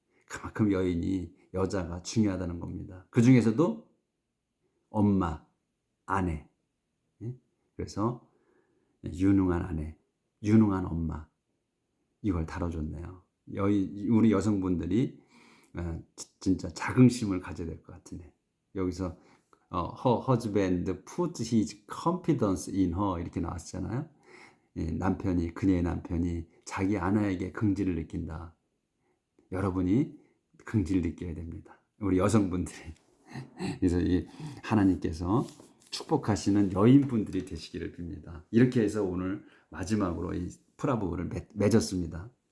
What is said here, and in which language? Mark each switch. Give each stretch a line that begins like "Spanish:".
Korean: 그만큼 여자가 중요하다는 겁니다. 그중에서도 엄마, 아내. 예? 그래서 유능한 아내, 유능한 엄마 이걸 다뤄줬네요. 우리 여성분들이 진짜 자긍심을 가져야 될 것 같으네. 여기서
English: her husband put his confidence in her
Korean: 이렇게 나왔잖아요. 그녀의 남편이 자기 아내에게 긍지를 느낀다. 여러분이 긍지를 느껴야 됩니다. 우리 여성분들이. 그래서 이 하나님께서 축복하시는 여인분들이 되시기를 빕니다. 이렇게 해서 오늘 마지막으로 이 프라브를 맺었습니다.